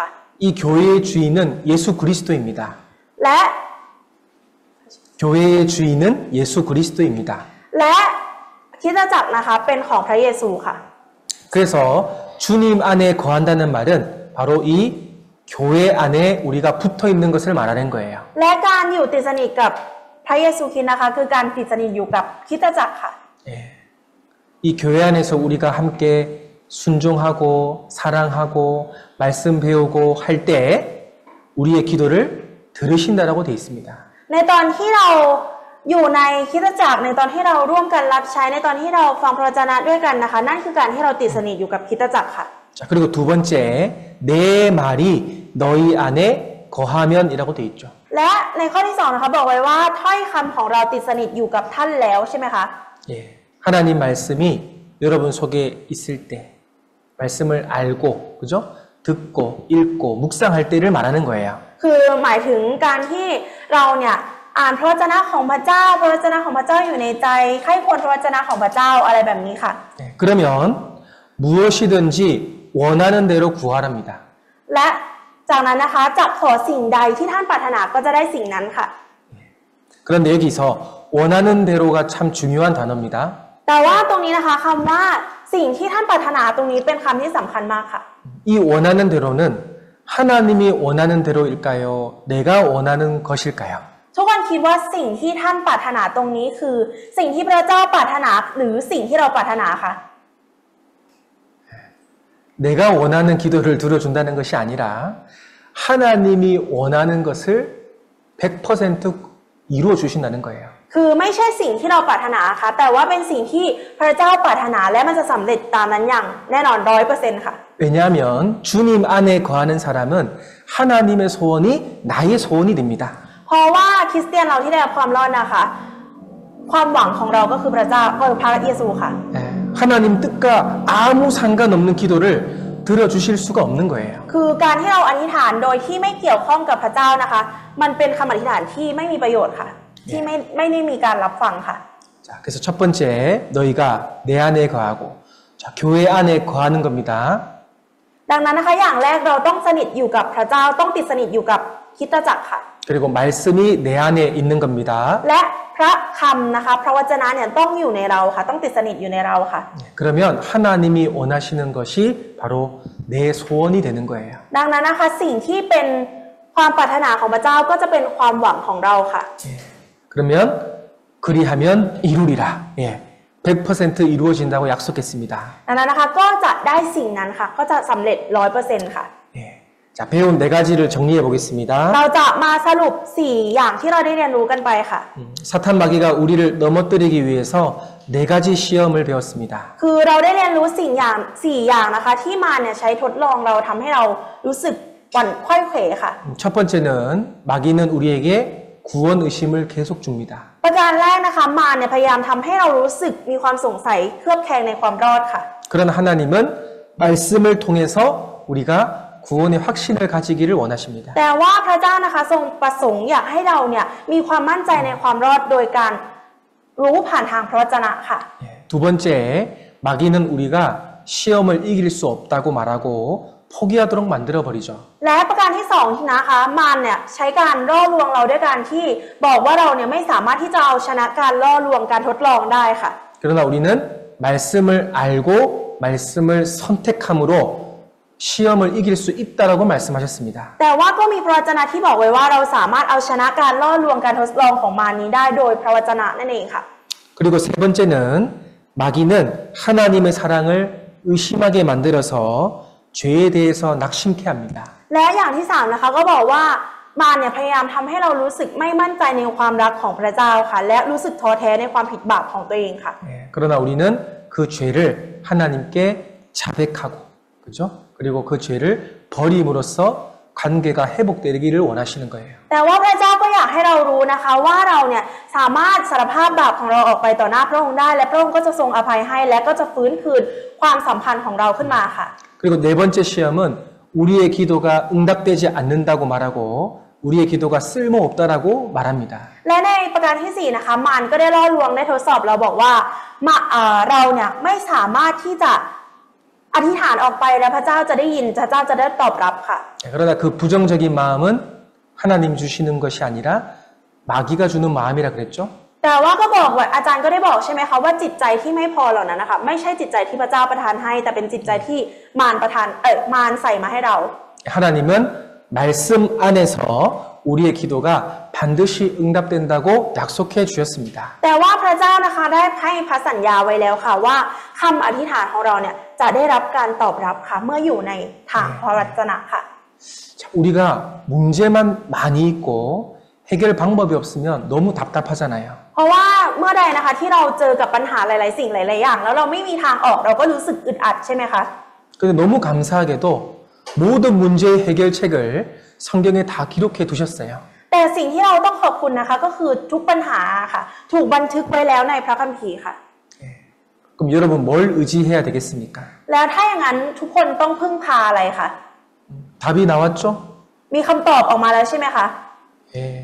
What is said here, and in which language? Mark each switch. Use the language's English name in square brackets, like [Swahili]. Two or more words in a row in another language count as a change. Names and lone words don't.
[Korean] 이 교회의 주인은 예수 그리스도입니다. [Thai] และ [Korean] 교회의 주인은 예수 그리스도입니다. [Thai] และคริสตจักรนะคะเป็นของพระเยซูค่ะ [Korean] 그래서 주님 안에 거한다는 말은 바로 이 교회 안에 우리가 붙어 있는 것을 말하는 거예요. [Thai] และการอยู่ติดสนิทกับพระเยซูคริสต์นะคะคือการติดสนิทอยู่กับคริสตจักรค่ะ [Korean] 예. 이 교회 안에서 우리가 함께 순종하고 사랑하고 말씀 배우고 할 때 우리의 기도를 들으신다라고 되어 있습니다. [Thai] ในตอนที่เราอยู่ในคริสตจักรในตอนที่เราร่วมกันรับใช้ในตอนที่เราฟังพระวจนะด้วยกันนะคะนั่นคือการที่เราติดสนิทอยู่กับคริสตจักรค่ะ [Korean] 자, 그리고 두 번째, 내 말이 너희 안에 거하면이라고 되어 있죠. [Thai] และในข้อที่ 2นะคะบอกไว้ว่าถ้อยคำของเราติดสนิทอยู่กับท่านแล้วใช่ไหมคะ [Korean] 예. 하나님 말씀이 여러분 속에 있을 때 말씀을 알고, 그죠? 듣고, 읽고, 묵상할 때를 말하는 거예요. [Thai] คือหมายถึงการที่เราเนี่ยอ่านพระวจนะของพระเจ้าพระวจนะของพระเจ้าอยู่ในใจใคร่ควรพระวจนะของพระเจ้าอะไรแบบนี้ค่ะ [Korean] 예. 그러면 무엇이든지 원하는 대로 구하랍니다. [Thai] และจากนั้นนะคะจะขอสิ่งใดที่ท่านปรารถนาก็จะได้สิ่งนั้นค่ะ [Korean] 그런데 여기서 원하는 대로가 참 중요한 단어입니다. [Thai] แต่ว่าตรงนี้นะคะคำว่าสิ่งที่ท่านปรารถนาตรงนี้เป็นคำที่สำคัญมากค่ะ [Korean] 이 원하는 대로는 하나님이 원하는 대로일까요? 내가 원하는 것일까요? [Thai] ทุกคนคิดว่าสิ่งที่ท่านปรารถนาตรงนี้คือสิ่งที่พระเจ้าปรารถนาหรือสิ่งที่เราปรารถนาคะ [Korean] 내가 원하는 기도를 들어준다는 것이 아니라 하나님이 원하는 것을 100% 이루어 주신다는 거예요. [Thai] คือไม่ใช่สิ่งที่เราปรารถนาค่ะแต่ว่าเป็นสิ่งที่พระเจ้าปรารถนาและมันจะสำเร็จตามนั้นอย่างแน่นอน 100% ค่ะ [Korean] 왜냐하면 주님 안에 거하는 사람은 하나님의 소원이 나의 소원이 됩니다. [Thai] เพราะว่าคริสเตียนเราที่ได้รับความรอดนะคะความหวังของเราก็คือพระเจ้าก็คือพระเยซูค่ะ [Korean] 예, 하나님 뜻과 아무 상관없는 기도를 들어주실 수가 없는 거예요. [Thai] คือการที่เราอธิษฐานโดยที่ไม่เกี่ยวข้องกับพระเจ้านะคะมันเป็นคำอธิษฐานที่ไม่มีประโยชน์ค่ะที่ไม่ได้มีการรับฟังค่ะ [Korean] 자, 그래서 첫 번째 너희가 내 안에 거하고 자, 교회 안에 거하는 겁니다. [Thai] ดังนั้นนะคะอย่างแรกเราต้องสนิทอยู่กับพระเจ้าต้องติดสนิทอยู่กับคริสตจักรค่ะ [Korean] 그리고 말씀이 내 안에 있는 겁니다. [Thai] และพระคำนะคะพระวจนะเนี่ยต้องอยู่ในเราค่ะต้องติดสนิทอยู่ในเราค่ะ [Korean] 그러면 하나님이 원하시는 것이 바로 내 소원이 되는 거예요. [Thai] ดังนั้นนะคะสิ่งที่เป็นความปรารถนาของพระเจ้าก็จะเป็นความหวังของเราค่ะ [Korean] 예. 그 그러면 그리하면 이루리라. 예, 100% 이루어진다고 약속했습니다. [Thai] ดังนั้นนะคะก็จะได้สิ่งนั้นค่ะก็จะสำเร็จ 100% ค่ะ [Korean] 예, 자, 배운 네 가지를 정리해 보겠습니다. [Thai] เราจะมาสรุป 4 อย่างที่เราได้เรียนรู้กันไปค่ะ [Korean] 사탄 마귀가 우리를 넘어뜨리기 위해서 네 가지 시험을 배웠습니다. [Thai] คือเราได้เรียนรู้สิ่งอย่าง4 อย่างนะคะที่มารเนี่ยใช้ทดลองเราทำให้เรารู้สึกหวั่นไขว้เขวค่ะ [Korean] 첫 번째는 마귀는 우리에게 구원 의심을 계속 줍니다. [Thai] ประการแรกนะคะมารเนี่ยพยายามทำให้เรารู้สึกมีความสงสัยเคลือบแคลงในความรอดค่ะ [Korean] 그러나 하나님은 말씀을 통해서 우리가 구원의 확신을 가지기를 원하십니다. [Thai] แต่ว่าพระเจ้านะคะทรงประสงค์อยากให้เราเนี่ยมีความมั่นใจในความรอดโดยการรู้ผ่านทางพระวจนะค่ะ [Korean] 예, 두 번째, 마귀는 우리가 시험을 이길 수 없다고 말하고 포기하도록 만들어 버리죠. [Thai] และประการที่2นะคะมารเนี่ยใช้การล่อลวงเราด้วยการที่บอกว่าเราเนี่ยไม่สามารถที่จะเอาชนะการล่อลวงการทดลองได้ค่ะ [Korean] 그러나 우리는 말씀을 알고 말씀을 선택함으로 시험을 이길 수 있다라고 말씀하셨습니다. [Thai] แต่ว่าก็มีพระวจนะที่บอกไว้ว่าเราสามารถเอาชนะการล่อลวงการทดลองของมารนี้ได้โดยพระวจนะนั่นเองค่ะ [Korean] 그리고 세 번째는 마귀는 하나님의 사랑을 의심하게 만들어서 죄에 대해서 낙심케 합니다. [Thai] และอย่างที่3นะคะก็บอกว่ามารเนี่ยพยายามทำให้เรารู้สึกไม่มั่นใจในความรักของพระเจ้าค่ะและรู้สึกท้อแท้ในความผิดบาปของตัวเองค่ะ [Korean] 예, 그러나 우리는 그 죄를 하나님께 자백하고, 그죠? 그리고 그 죄를 버림으로써 관계가 회복되기를 원하시는 거예요. [Thai] แต่ว่าพระเจ้าก็อยากให้เรารู้นะคะว่าเราเนี่ยสามารถสารภาพบาปของเราออกไปต่อหน้าพระองค์ได้และพระองค์ก็จะทรงอภัยให้และก็จะฟื้นคืนความสัมพันธ์ของเราขึ้นมาค่ะ [Korean] 그리고 네 번째 시험은 우리의 기도가 응답되지 않는다고 말하고 우리의 기도가 쓸모없다라고 말합니다. [Thai] และในประการที่4นะคะมารก็ได้ล่อลวงได้ทดสอบเราบอกว่าเราเนี่ยไม่สามารถที่จะอธิษฐานออกไปแล้วพระเจ้าจะได้ยินพระเจ้าจะได้ตอบรับค่ะ [Korean] 그러나 그 부정적인 마음은 하나님 주시는 것이 아니라 마귀가 주는 마음이라 그랬죠. [Thai] แต่ว่าก็บอกว่าอาจารย์ก็ได้บอกใช่ไหมคะว่าจิตใจที่ไม่พอเหล่านั้นนะคะไม่ใช่จิตใจที่พระเจ้าประทานให้แต่เป็นจิตใจที่มารประทานมารใส่มาให้เรา [Korean] 하나님은 말씀 안에서 우리의 기도가 반드시 응답된다고 약속해 주셨습니다. [Thai] แต่ว่าพระเจ้านะคะได้ให้พระสัญญาไว้แล้วค่ะว่าคำอธิษฐานของเราเนี่ยจะได้รับการตอบรับค่ะเมื่ออยู่ในทางพระวจนะค่ะ [Korean] 자, 우리가 문제만 많이 있고 해결 방법이 없으면 너무 답답하잖아요. [Thai] เพราะว่าเมื่อใดนะคะที่เราเจอกับปัญหาหลายๆสิ่งหลายๆอย่างแล้วเราไม่มีทางออกเราก็รู้สึกอึดอัดใช่ไหมคะ [Korean] 근데 너무 감사하게도 모든 문제의 해결책을 성경에 다 기록해 두셨어요. [Thai] แต่สิ่งที่เราต้องขอบคุณนะคะก็คือทุกปัญหาค่ะถูกบันทึกไว้แล้วในพระคัมภีร์ค่ะ [Korean] 그럼 여러분 뭘 의지해야 되겠습니까? [Thai] แล้วถ้าอย่างนั้นทุกคนต้องพึ่งพาอะไรคะ [Korean] 답이 나왔죠? [Thai] มีคำตอบออกมาแล้วใช่ไหมคะ [Korean] 예.